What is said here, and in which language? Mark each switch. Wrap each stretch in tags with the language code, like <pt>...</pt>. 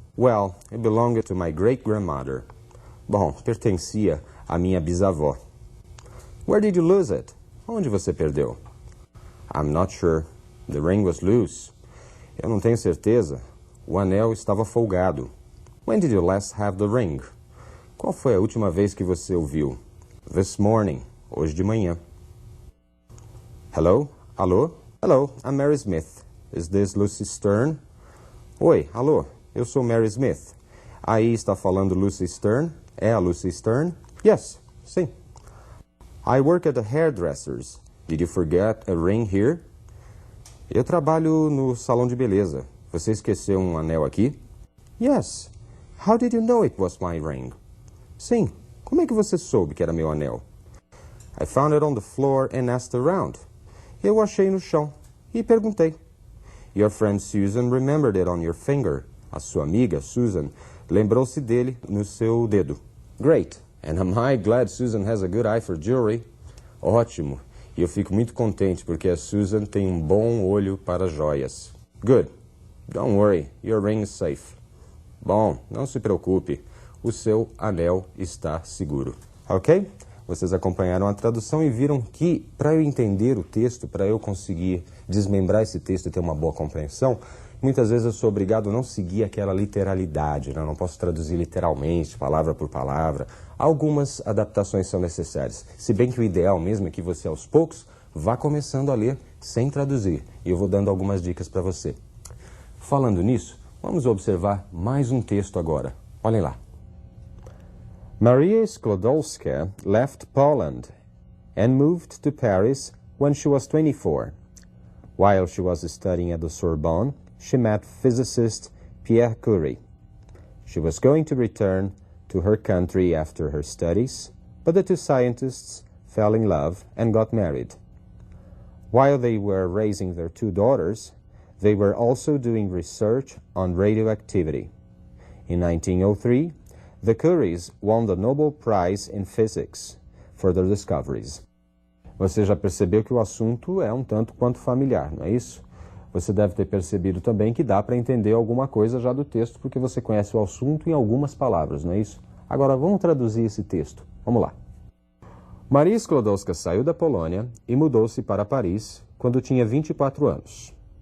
<en>Well, it belonged to my great-grandmother.</en> <pt>Bom, pertencia à minha bisavó.</pt> <en>Where did you lose it?</en> <pt>Onde você perdeu?</pt> <en>I'm not sure. The ring was loose.</en> <pt>Eu não tenho certeza. O anel estava folgado.</pt> <en>When did you last have the ring?</en> <pt>Qual foi a última vez que você o viu?</pt> <en>This morning.</en> <pt>Hoje de manhã.</pt> <en>Hello?</en> <pt>Alô?</pt> <en>Hello, I'm Mary Smith. Is this Lucy Stern?</en> <pt>Oi, alô, eu sou Mary Smith. Aí está falando Lucy Stern? É a Lucy Stern?</pt> <en>Yes,</en> <pt>sim.</pt> <en>I work at a hairdresser's. Did you forget a ring here?</en> <pt>Eu trabalho no salão de beleza. Você esqueceu um anel aqui?</pt> <en>Yes. How did you know it was my ring?</en> <pt>Sim. Como é que você soube que era meu anel?</pt> <en>I found it on the floor and asked around.</en> <pt>Eu achei no chão e perguntei.</pt> <en>Your friend Susan remembered it on your finger.</en> <pt>A sua amiga, Susan, lembrou-se dele no seu dedo.</pt> <en>Great. And am I glad Susan has a good eye for jewelry?</en> <pt>Ótimo. E eu fico muito contente porque a Susan tem um bom olho para joias.</pt> <en>Good. Don't worry, your ring is safe.</en> <pt>Bom, não se preocupe, o seu anel está seguro. Ok? Vocês acompanharam a tradução e viram que, para eu entender o texto, para eu conseguir desmembrar esse texto e ter uma boa compreensão, muitas vezes eu sou obrigado a não seguir aquela literalidade, né? Eu não posso traduzir literalmente, palavra por palavra. Algumas adaptações são necessárias. Se bem que o ideal mesmo é que você, aos poucos, vá começando a ler sem traduzir. E eu vou dando algumas dicas para você. Falando nisso, vamos observar mais um texto agora. Olhem lá.</pt> <en>Maria Sklodowska left Poland and moved to Paris when she was 24. While she was studying at the Sorbonne, she met physicist Pierre Curie. She was going to return to her country after her studies, but the two scientists fell in love and got married. While they were raising their two daughters, they were also doing research on radioactivity. In 1903, the Curies won the Nobel Prize in Physics for their discoveries.</en> <pt>Você já percebeu que o assunto é um tanto quanto familiar, não é isso? Você deve ter percebido também que dá para entender alguma coisa já do texto, porque você conhece o assunto em algumas palavras, não é isso? Agora vamos traduzir esse texto. Vamos lá. Maria Sklodowska saiu da Polônia e mudou-se para Paris quando tinha 24 anos.</pt>